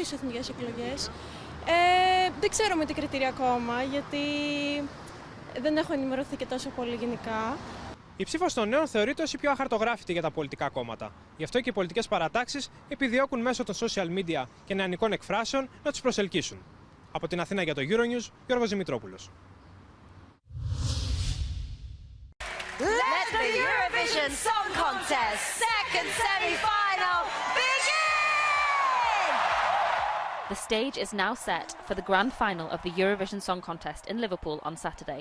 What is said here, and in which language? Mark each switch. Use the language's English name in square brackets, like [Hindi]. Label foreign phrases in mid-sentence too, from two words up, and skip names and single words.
[Greek] Ναι, θα ψηφίσω εθνικές εκλογές. Δεν ξέρω με την κριτήρια ακόμα, γιατί δεν έχω ενημερωθεί και τόσο πολύ γενικά. Η ψήφος των νέων θεωρείται ως η πιο αχαρτογράφητη για τα πολιτικά κόμματα. Γι' αυτό και οι πολιτικές παρατάξεις επιδιώκουν μέσω των [English] social media [Greek] και νεανικών εκφράσεων να τους προσελκύσουν. Από την Αθήνα για το Euronews, Γιώργος Δημητρόπουλος. [English] Let the Eurovision Song Contest second semi-final begin! The stage is now set for the grand final of the Eurovision Song Contest in Liverpool on Saturday.